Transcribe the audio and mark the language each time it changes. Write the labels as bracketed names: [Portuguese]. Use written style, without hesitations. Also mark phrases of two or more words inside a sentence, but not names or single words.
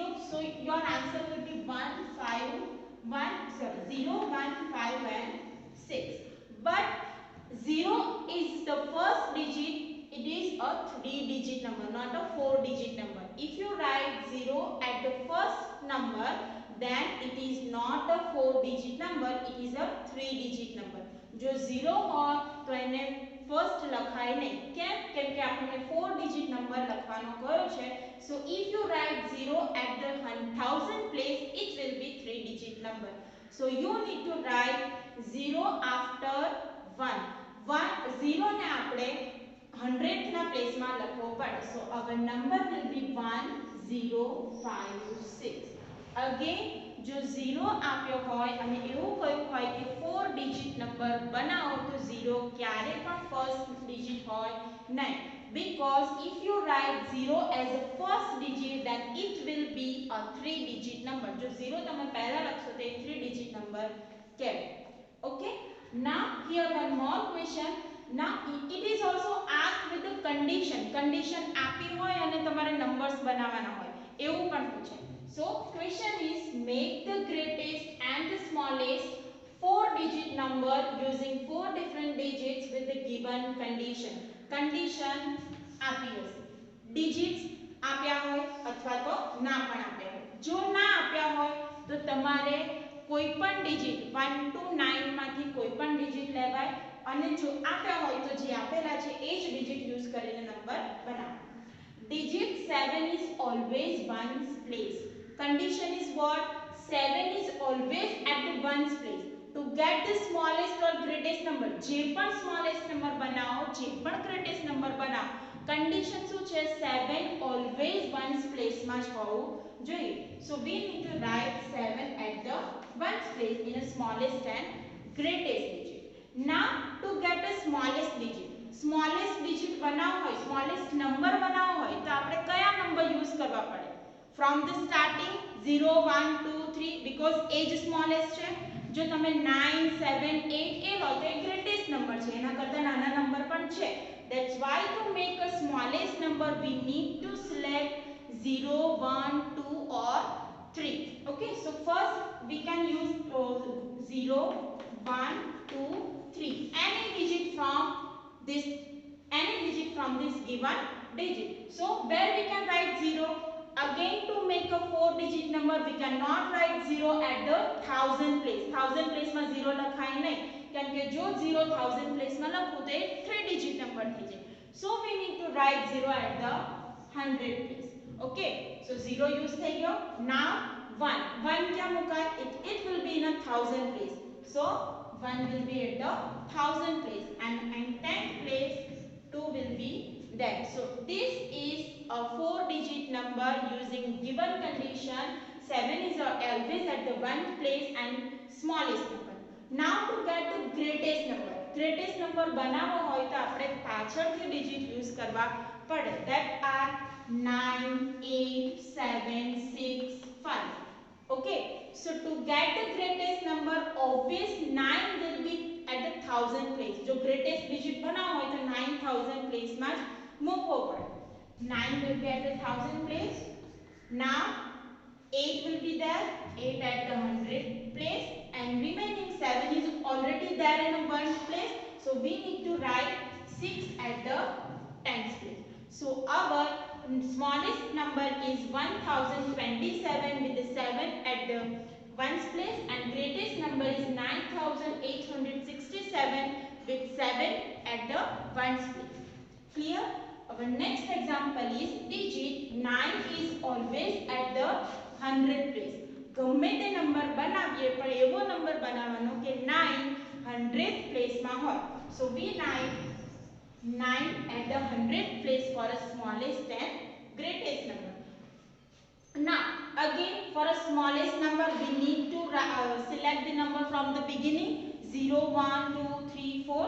[English] So your answer will be 0, 1, 5 and 6. But 0 is the first digit. It is a 3-digit number, not a 4-digit number. If you write 0 at the first number, then it is not a 4-digit number, it is a 3-digit number. [Gujarati] જો 0 હોય તો એને first લખાય નહીં. કેમ? કેમ કે આપણે [English] 4-digit number [Gujarati] લખવાનો કયો છે. [English] So if you write 0 at the 1000 place, it will be 3-digit number. So you need to write 0 after 1. [Gujarati] 0 ને આપણે 100th ના પ્લેસ માં લખવો પડે. [English] So our number will be 1056. [Gujarati] Again જો 0 આપ્યો હોય અને એવું કહ્યું હોય કે [English] 4-digit number [Gujarati] બનાવો તો 0 ક્યારે પણ first digit હોય નહીં. [English] Because if you write 0 as a first digit, then it will be a 3-digit number. [Gujarati] જો 0 તમે પહેલા લખશો તો [English] 3-digit number [Gujarati] કહેવાય. Okay. [English] Now here one more question. Now it is also asked with the condition [Gujarati] આપી હોય અને તમારે નંબર્સ બનાવવાના હોય એવું પણ પૂછે. [English] So question is make the greatest and the smallest four digit number using four different digits with the given condition. [Gujarati] Condition આપી હશે, digits આપ્યા હોય અથવા તો ના પણ આપ્યા હોય. જો ના આપ્યા હોય તો તમારે કોઈપણ ડિજિટ 1 to 9 માંથી કોઈપણ ડિજિટ લેવાય અને જો આપ્યા હોય તો જે આપેલા છે એ જ [English] digit use [Gujarati] કરીને નંબર બનાવો. [English] Digit 7 is always ones place. Condition is what? 7 is always at the ones place. To get the smallest or greatest number, [Gujarati] જે પણ [English] smallest number [Gujarati] બનાવો, જે પણ [English] greatest number [Gujarati] બનાવો, condition શું છે? 7 [English] always ones place [Gujarati] માં જ હોવું જોઈએ. [English] So we need to write 7 at the ones place in a smallest and greatest digit. Now to get a smallest digit [Gujarati] બનાવવો હોય, [English] smallest number [Gujarati] બનાવવો હોય તો આપણે કયા નંબર યુઝ કરવા પડે? [English] From the starting 0 1 2 3 because age smallest છે. [Gujarati] જો તમે 9 7 8 એ લો તો એ [English] greatest number [Gujarati] છે, એના કરતા નાના નંબર પણ છે. [English] That's why to make a smallest number we need to select 0 1 2 or 3. Okay, so first we can use 0 1 2 3 any digit from this given digit. So where we can write 0? Again to make a four digit number we cannot write 0 at the thousand place. Thousand place [Gujarati] માં 0 લખાય નહીં, કેમ કે જો 0 [English] thousand place [Gujarati] માં લખું તો એ 3 [English] digit number [Gujarati] થઈ જાય. [English] So we need to write 0 at the 100 place. Okay, so [Gujarati] 0 use થઈ ગયો. Now 1 ક્યાં મુકાય? [English] It will be in a thousand place. So 1 will be at the thousand place and 10th place 2 will be there. So this is a four digit number using given condition. 7 is always at the one place and smallest number. Now to get the greatest number [Gujarati] બનાવવો હોય તો આપણે પાછળથી [English] digit use [Gujarati] કરવા પડે. [English] That are 9 8 7 6 5. Okay, so to get the greatest number always 9 will be at the thousand place. [Gujarati] જો [English] greatest digit [Gujarati] બનાવવો હોય તો 9000 place માં જ મૂકવો પડે. [English] 9 will be at the thousand place. Now 8 will be there, 8 at the 100 place and remaining 7 is already there in a 1 place. So we need to write 6 at the 10th place. So our smallest number is 1027 with the 7 at the 1's place and greatest number is 9867 with 7 at the 1's place. Clear? Our next example is digit 9 is always at the 100 place. [Gujarati] ગમે તે નંબર બનાવીએ પણ એવો નંબર બનાવવાનો કે 9 100th place માં હોય. [English] So we write 9 at the 100th place for a smallest and greatest number. Now again for a smallest number we need to select the number from the beginning 0 1 2 3 4.